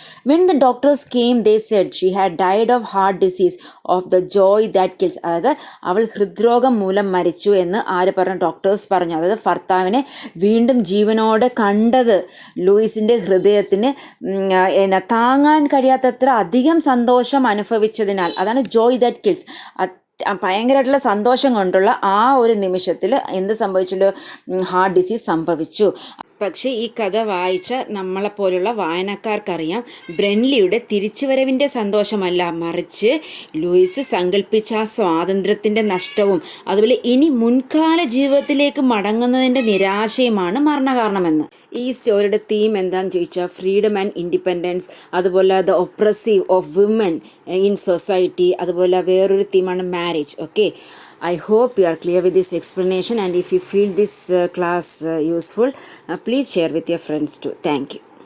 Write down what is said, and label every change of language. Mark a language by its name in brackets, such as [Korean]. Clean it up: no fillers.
[English] When the doctors came, they said she had died of heart disease, of the joy that kills. [Malayalam] അതായത് അവൾ ഹൃദ്രോഗം മൂലം മരിച്ചു എന്ന് ആര് പറഞ്ഞു? ഡോക്ടേഴ്സ് പറഞ്ഞു. അതായത് ഭർത്താവിനെ വീണ്ടും ജീവനോടെ കണ്ടത് ലൂയിസിൻ്റെ ഹൃദയത്തിന് താങ്ങാൻ കഴിയാത്തത്ര അധികം സന്തോഷം അനുഭവിച്ചതിനാൽ, അതാണ് [English] Joy that kills. [Malayalam] ഭയങ്കരമായിട്ടുള്ള സന്തോഷം കൊണ്ടുള്ള ആ ഒരു നിമിഷത്തിൽ എന്ത് സംഭവിച്ചല്ലോ? ഹാർട്ട് ഡിസീസ് സംഭവിച്ചു. പക്ഷേ ഈ കഥ വായിച്ച നമ്മളെപ്പോലുള്ള വായനക്കാർക്കറിയാം, ബ്രെൻലിയുടെ തിരിച്ചുവരവിൻ്റെ സന്തോഷമല്ല, മറിച്ച് ലൂയിസ് സങ്കല്പിച്ച ആ സ്വാതന്ത്ര്യത്തിൻ്റെ നഷ്ടവും അതുപോലെ ഇനി മുൻകാല ജീവിതത്തിലേക്ക് മടങ്ങുന്നതിൻ്റെ നിരാശയുമാണ് മരണകാരണമെന്ന്. ഈ സ്റ്റോറിയുടെ തീം എന്താണെന്ന് ചോദിച്ചാൽ [English] freedom and independence, [Malayalam] അതുപോലെ [English] the oppressive of women in society, [Malayalam] അതുപോലെ വേറൊരു തീമാണ് marriage. [English] Okay, I hope you are clear with this explanation, and if you feel this class useful, please share with your friends too. Thank you.